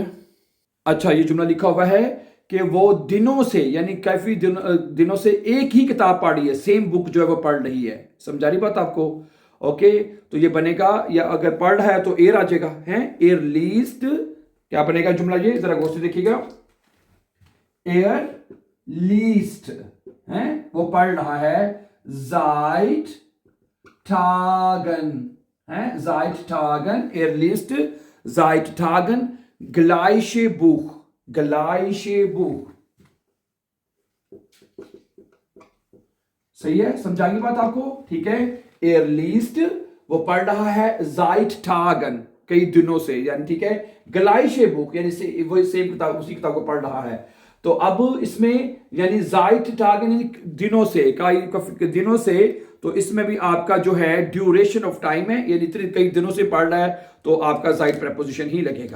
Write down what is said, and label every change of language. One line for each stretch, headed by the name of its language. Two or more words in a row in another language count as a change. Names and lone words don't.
Hindi: अच्छा, ये जुमला लिखा हुआ है कि वो दिनों से, यानी काफी दिनों से एक ही किताब पढ़ रही है,
English: same book
Hindi: जो है वो पढ़ रही है। समझा रही बात आपको? ओके, तो ये बनेगा, या अगर पढ़ रहा है तो एर आ जाएगा, है
German: er liest.
Hindi: क्या बनेगा जुमला? ये जरा गौर से देखिएगा,
German: er liest
Hindi: है, वो पढ़ रहा है
German: seit Tagen,
Hindi: है
German: seit Tagen, er liest seit Tagen gleiche Buch, gleiche Buch।
Hindi: सही है, समझाएंगे बात आपको? ठीक है,
German: er liest
Hindi: वो पढ़ रहा है
German: seit Tagen,
Hindi: कई दिनों से, यानी ठीक है,
German: gleiche Buch
Hindi: यानी वो सेम किताब, उसी किताब को पढ़ रहा है। तो अब इसमें यानी
German: seit Tagen
Hindi: दिनों से, कई दिनों से, तो इसमें भी आपका जो है
English: duration of time
Hindi: है, यानी कई दिनों से पढ़ रहा है, तो आपका seit प्रेपोजिशन ही लगेगा।